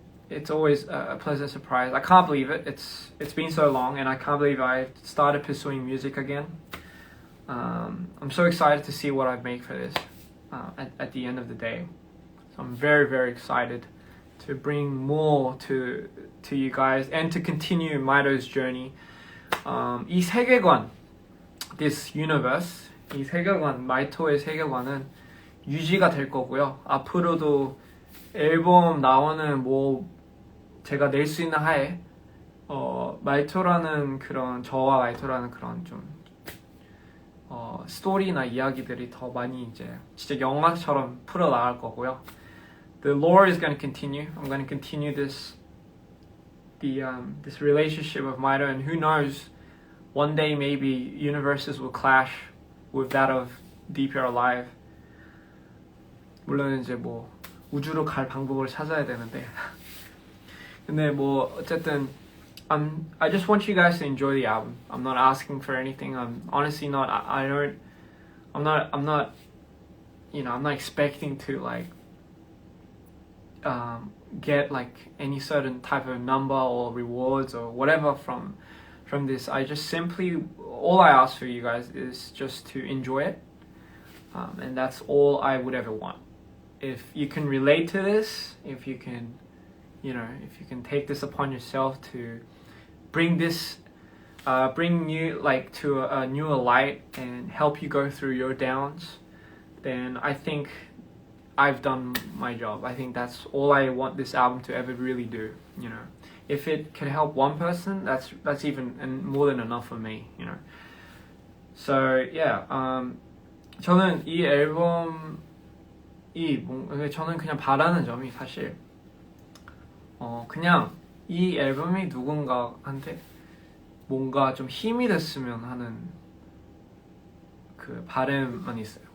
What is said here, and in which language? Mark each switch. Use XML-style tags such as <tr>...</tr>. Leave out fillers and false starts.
<en>It's always a pleasant surprise. I can't believe it. It's been so long, and I can't believe I started pursuing music again. I'm so excited to see what I've made for this at the end of the day. So I'm very, very excited to bring more to you guys and to continue Maido's journey.</en> <ko>이 세계관,</ko> <en>this universe,</en> <ko>이 세계관, 마이토의 세계관은 유지가 될 거고요. 앞으로도 앨범 나오는 뭐 제가 낼 수 있는 하에 마이토라는 그런, 저와 마이토라는 그런 좀 스토리나 이야기들이 더 많이 이제 진짜 영화처럼 풀어 나갈 거고요.</ko> <en>The lore is going to continue. I'm going to continue this relationship of Maito, and who knows, one day maybe universes will clash with that of dprian Live.</en> <ko>물론 이제 뭐 우주로 갈 방법을 찾아야 되는데. 근데 뭐 어쨌든</ko> <en>I just want you guys to enjoy the album. I'm not asking for anything. I'm honestly not. I'm not. You know, I'm not expecting to like get like any certain type of number or rewards or whatever from this. I just simply, all I ask for you guys is just to enjoy it, and that's all I would ever want. If you can relate to this, if you can, you know, if you can take this upon yourself to bring this, bring you like to a newer light and help you go through your downs, then I think I've done my job. I think that's all I want this album to ever really do. You know, if it can help one person, that's even more than enough for me. You know. So yeah,</en> <ko>저는 이 앨범이 저는 그냥 바라는 점이 사실 그냥 이 앨범이 누군가한테 뭔가 좀 힘이 됐으면 하는 그 바람만 있어요.</ko>